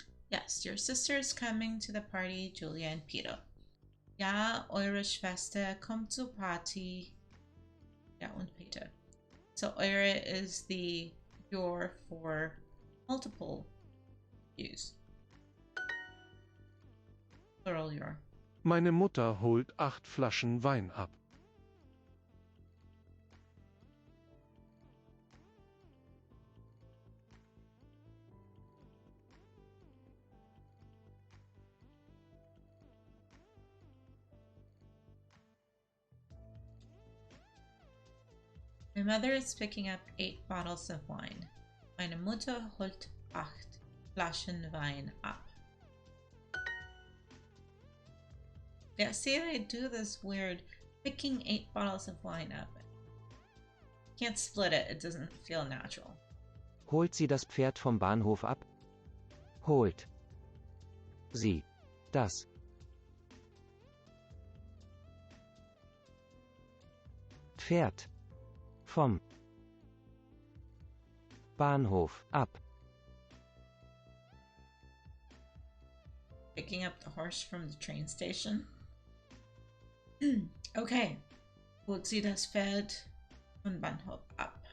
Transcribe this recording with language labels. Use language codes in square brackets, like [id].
[en] Yes, your sister is coming to the party, Julia and Peter. [de] Ja, eure Schwester kommt zur Party. Ja, und Peter. [en] So eure is the your for multiple use. Plural your. [de] Meine Mutter holt 8 Flaschen Wein ab. [en] My mother is picking up 8 bottles of wine. [de] Meine Mutter holt 8 Flaschen Wein ab. [en] Yeah, see, I do this weird picking 8 bottles of wine up. Can't split it, it doesn't feel natural. [de] Holt sie das Pferd vom Bahnhof ab? Holt sie das Pferd vom Bahnhof ab? [en] Picking up the horse from the train station. Okay. [de] Holt sie das Pferd vom Bahnhof ab?